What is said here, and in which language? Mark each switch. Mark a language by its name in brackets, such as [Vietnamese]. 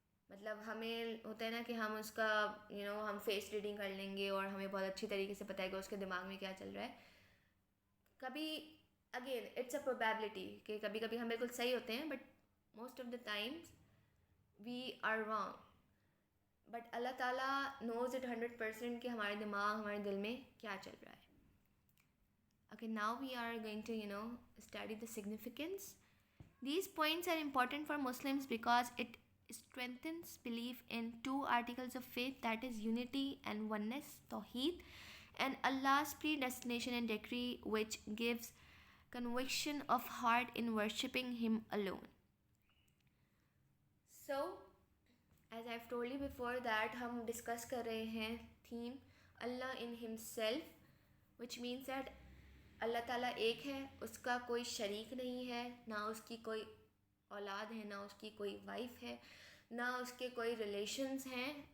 [Urdu] مطلب ہمیں ہوتا ہے نا کہ ہم اس کا ہم فیس ریڈنگ کر لیں گے اور ہمیں بہت اچھی طریقے سے پتہ ہے کہ اس کے دماغ میں کیا چل رہا ہے. [English] کبھی again it's a probability [Urdu] کہ کبھی کبھی ہم بالکل صحیح ہوتے ہیں, [English] But most of the times we are wrong. But اللہ تعالیٰ knows it 100% [Urdu] کہ ہمارے دماغ, ہمارے دل میں کیا چل رہا ہے. [English] Okay, now we are going to study the significance. These points are important for Muslims because it strengthens belief in two articles of faith, that is unity and oneness, Tawheed, and Allah's predestination and decree, which gives conviction of heart in worshipping Him alone. So, as I've told you before that [Urdu] ہم discuss کر رہے ہیں [English] theme اللہ in himself, [Urdu] which means that اللہ تعالیٰ ایک ہے, اس کا کوئی شریک نہیں ہے, نہ اس کی کوئی اولاد ہے, نہ اس کی کوئی وائف ہے, نہ اس کے کوئی ریلیشنز ہیں.